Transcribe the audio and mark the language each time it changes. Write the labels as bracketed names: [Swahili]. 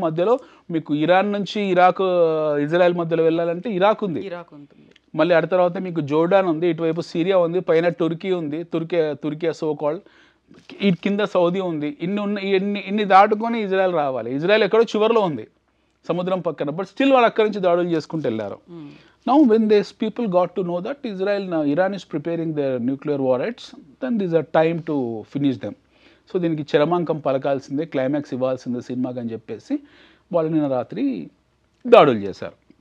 [Telugu] మధ్యలో మీకు ఇరాన్ నుంచి ఇజ్రాయెల్ మధ్యలో వెళ్ళాలంటే ఇరాక్ ఉంది, మళ్ళీ ఆ తర్వాత మీకు జోర్డాన్ ఉంది, ఇటువైపు సిరియా ఉంది, పైన టర్కీ ఉంది, తుర్కియా సో కాల్డ్, ఈ కింద సౌదీ ఉంది. ఇన్ని దాటుకొని ఇజ్రాయెల్ రావాలి. ఇజ్రాయెల్ ఎక్కడో చివరిలో ఉంది సముద్రం పక్కన, బట్ స్టిల్ వాళ్ళు అక్కడి నుంచి దాడులు చేసుకుంటూ వెళ్ళారు. [English] Now when these people got to know that Iran is preparing their nuclear warheads, then this is a time to finish them. [Telugu] So దీనికి చరమాంకం పలకాల్సిందే, క్లైమాక్స్ ఇవ్వాల్సిందే సినిమాకి అని చెప్పేసి వాళ్ళు నిన్న రాత్రి దాడులు చేశారు.